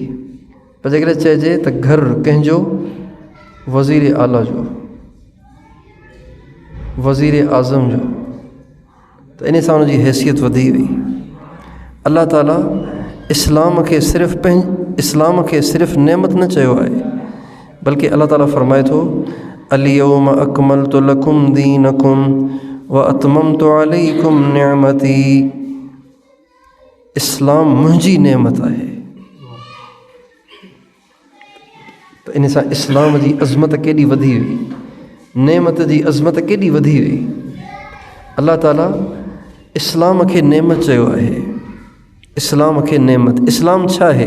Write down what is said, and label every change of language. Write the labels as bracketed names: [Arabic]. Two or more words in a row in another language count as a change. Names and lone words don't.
[Sindhi] पर जेकॾहिं चइजे त घर कंहिंजो वज़ीर आला जो, वज़ीर आज़म जो, त इन सां उनजी हैसियत वधी वई। अल्लाह ताला इस्लाम खे सिर्फ़ु नेमत न चयो आहे, बल्कि अल्लाह ताला फ़रमाए थो [Arabic] اليوم أكملت لكم دينكم وأتممت عليكم نعمتي. [Sindhi] इस्लाम मुंहिंजी नेमत आहे। त इन सां इस्लाम जी अज़मत केॾी वधी वई, नेमत जी अज़मत केॾी वधी वई। अल्लाह ताला इस्लाम खे नेमत चयो आहे। इस्लाम खे नेमत, इस्लाम छा आहे?